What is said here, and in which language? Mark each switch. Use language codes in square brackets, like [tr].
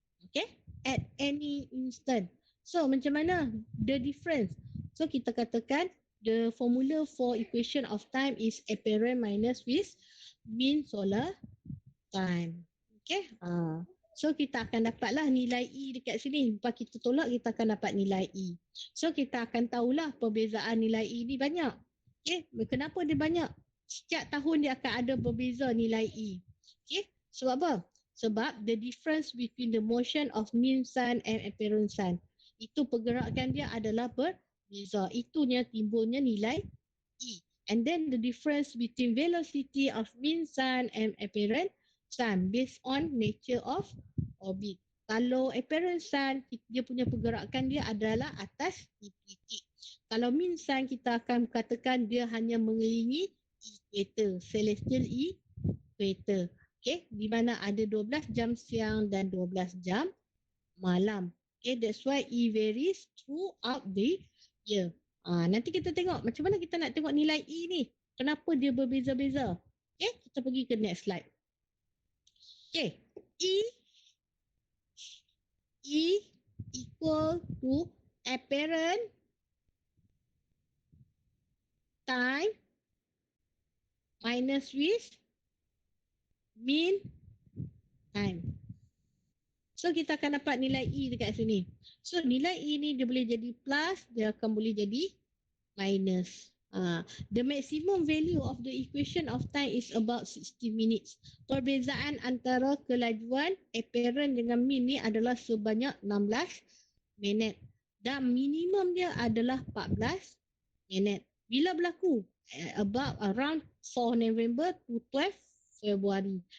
[en] Okay, at any instant. [ms] So macam mana [en] the difference? [ms] So kita katakan [en] the formula for equation of time is apparent minus with mean solar time. [ms] Okay, so kita akan dapatlah nilai E dekat sini. Lepas kita tolak, kita akan dapat nilai E. So kita akan tahulah perbezaan nilai E ni banyak. Okay, kenapa dia banyak? Setiap tahun dia akan ada berbeza nilai E. [en] Okay, [ms] sebab apa? Sebab [en] the difference between the motion of mean sun and apparent sun. [ms] itu pergerakan dia adalah berbeza. Itunya timbulnya nilai E. [en] And then the difference between velocity of mean sun and apparent sun based on nature of orbit. [ms] Kalau apparent sun, dia punya pergerakan dia adalah atas titik. Kalau mean sun, kita akan katakan dia hanya mengelilingi equator, celestial equator. Okay, di mana ada 12 jam siang dan 12 jam malam. [en] Okay, that's why E varies throughout the year. [ms] Nanti kita tengok macam mana kita nak tengok nilai E ni. Kenapa dia berbeza-beza. [en] Okay, [ms] kita pergi ke [en] next slide. Okay, E equal to apparent time minus with mean time. [ms] So kita akan dapat nilai E dekat sini. So nilai E ni dia boleh jadi plus, dia akan boleh jadi minus. [en] The maximum value of the equation of time is about 60 minutes. [ms] Perbezaan antara kelajuan apparent dengan mean ni adalah sebanyak 16 minit. Dan minimum dia adalah 14 minit. Bila berlaku? [en] About around 4 November to 12 February.